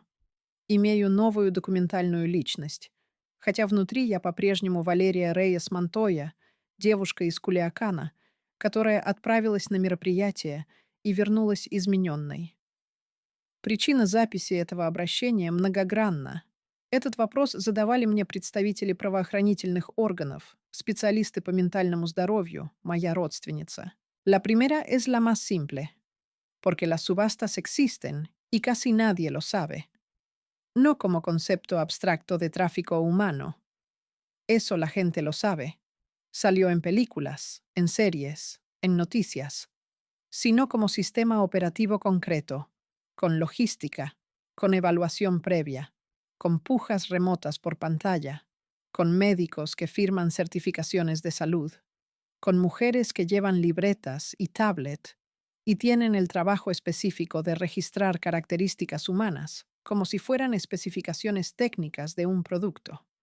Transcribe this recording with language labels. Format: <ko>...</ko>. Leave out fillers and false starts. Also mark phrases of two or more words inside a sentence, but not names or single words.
<ru>Имею новую документальную личность. Хотя внутри я по-прежнему Валерия Рейес Монтоя, девушка из Кулиакана, которая отправилась на мероприятие и вернулась измененной. Причина записи этого обращения многогранна. Этот вопрос задавали мне представители правоохранительных органов, специалисты по ментальному здоровью, моя родственница.</ru> <es>La primera es la más simple, porque las subastas existen y casi nadie lo sabe. No como concepto abstracto de tráfico humano. Eso la gente lo sabe. Salió en películas, en series, en noticias, sino como sistema operativo concreto, con logística, con evaluación previa, con pujas remotas por pantalla, con médicos que firman certificaciones de salud, con mujeres que llevan libretas y tablet y tienen el trabajo específico de registrar características humanas, como si fueran especificaciones técnicas de un producto.</es>